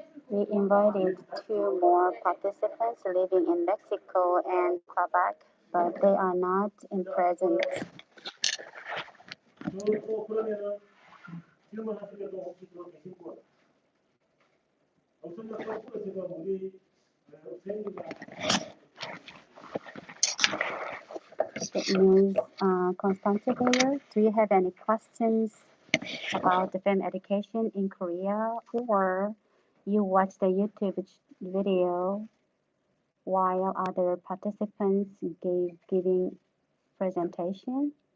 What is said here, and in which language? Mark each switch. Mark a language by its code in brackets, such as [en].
[en] We invited 2 more participants living in Mexico and Quebec, but they are not in present. [ko] 또 그러면은 질문하시려고 혹시 더 계신 분? 없으면 거꾸로 제가 우리 선생님과 [en] Ms. Constantine, do you have any questions about the film education in Korea, or you watch the YouTube video while other participants giving presentation?